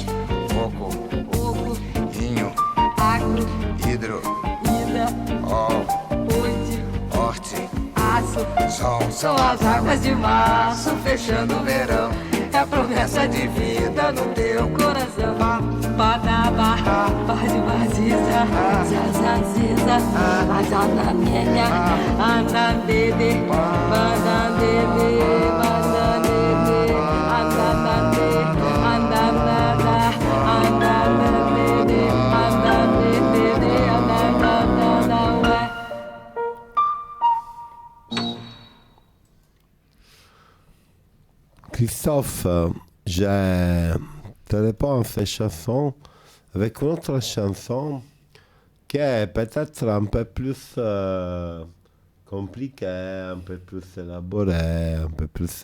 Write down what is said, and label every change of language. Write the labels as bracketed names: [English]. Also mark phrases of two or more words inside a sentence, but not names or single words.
[Portuguese] coco, oco, inho, agro, hidro, ida, ol, oite, horte, aço. sol, São as águas de março fechando o verão, é a promessa de vida no teu coração. Badaba, badibaziza, zazaziza, azanamenya, andandede, bandandede, bandandede, andandande, andandada, andandandede, andandede, andandada, ué. [French] Christophe, je te réponds à cette chanson avec une autre chanson qui est peut-être un peu plus compliquée, un peu plus élaborée, un peu plus...